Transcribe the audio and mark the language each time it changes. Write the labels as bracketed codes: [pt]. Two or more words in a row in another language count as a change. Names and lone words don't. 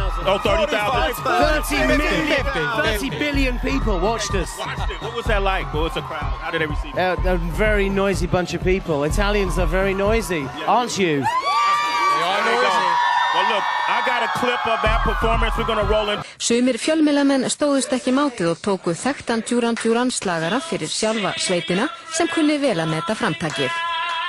[en] 30 billion people watched us. What was that like? What was the crowd? How did they receive it? A very noisy bunch of people. Italians are very noisy, aren't you? They are noisy. Well, look, I got a clip of that performance. We're gonna roll in. [is] Sumir fjölmiðlamenn stóðust ekki mátið og tóku þekktan Duran Duran slagara fyrir sjálfa sveitina sem kunni vel að meta framtakið.